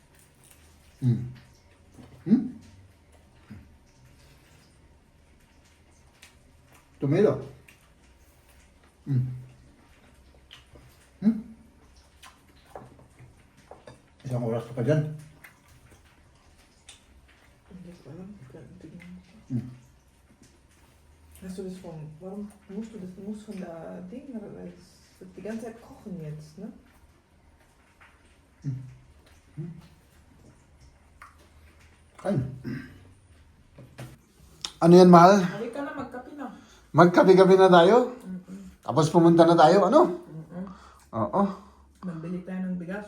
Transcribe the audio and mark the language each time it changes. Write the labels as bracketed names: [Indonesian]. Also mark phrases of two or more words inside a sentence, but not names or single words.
[English] Tomato. [Filipino] Isang oras pa dyan. Hindi ko alam. [English] This one [German] Warum musst du das? Du musst von der Ding, die ganze Zeit kochen jetzt, ne? [Filipino] Ay. Ano yan, mahal? Halika na, magkape na. Magkape-kape na tayo? Tapos pumunta na tayo, ano? Oo. Magbili tayo ng bigas.